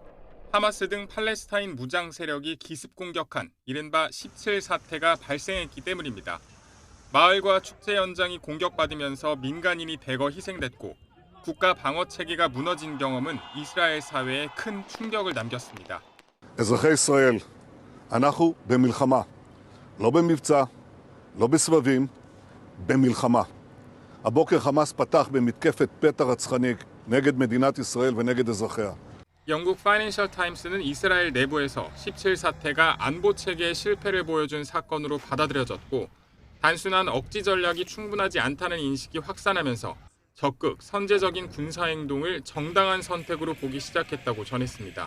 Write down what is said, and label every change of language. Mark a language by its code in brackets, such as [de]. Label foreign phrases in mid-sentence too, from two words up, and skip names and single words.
[ko] 하마스 등 팔레스타인 무장 세력이 기습 공격한 이른바 17 사태가 발생했기 때문입니다. 마을과 축제 현장이 공격받으면서 민간인이 대거 희생됐고 국가 방어 체계가 무너진 경험은 이스라엘 사회에 큰 충격을 남겼습니다. [he] אזרחי ישראל, אנחנו במלחמה. לא במבצע, לא בסבבים, במלחמה. הבוקר חמאס פתח במתקפת פתע רצחנית נגד מדינת ישראל ונגד אזרחיה. [ko] 영국 파이낸셜 타임스는 이스라엘 내부에서 17 사태가 안보 체계의 실패를 보여준 사건으로 받아들여졌고 단순한 억지 전략이 충분하지 않다는 인식이 확산하면서 적극 선제적인 군사 행동을 정당한 선택으로 보기 시작했다고 전했습니다.